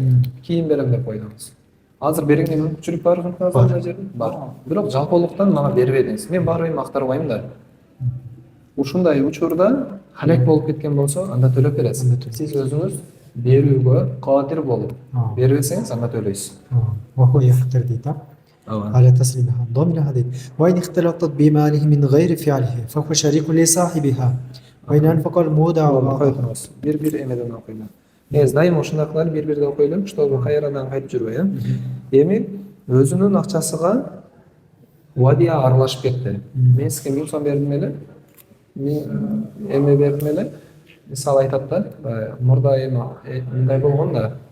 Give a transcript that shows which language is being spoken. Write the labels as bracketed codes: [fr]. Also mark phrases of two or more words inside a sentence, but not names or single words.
[ky] Кийин берем деп койдуңуз. Азыр бериңге мүмкүнчүлүк бар анда жерде? Бар. Бирок жалпылыктан мага бербедиңиз. Мен барбайм, актарбайм да. Ушундай учурда халак болуп кеткен болсо, анда төлөп бересиз. Сиз өзүңүз берүүгө кадир болуп, бербесеңиз анда төлөйсүз. [ar] وهو يقدر дейт. على تسليمها ضمنها дейт. وإن اختلطت بماله من غير فعله فهو شريك لصاحبها. وإن أنفق المودع [ky] бир эмеден окуйлу. Дайыма ушундай кылалы, бир-бирди окуйлу, чтобы кайрадан кайтып жүрбөй, Эми өзүнүн акчасыга вадия аралашып кетти. Мен сизге 1000 сом бердим эле. Эме бердим эле. Мисалы айтат да, мурда эми мындай болгон да.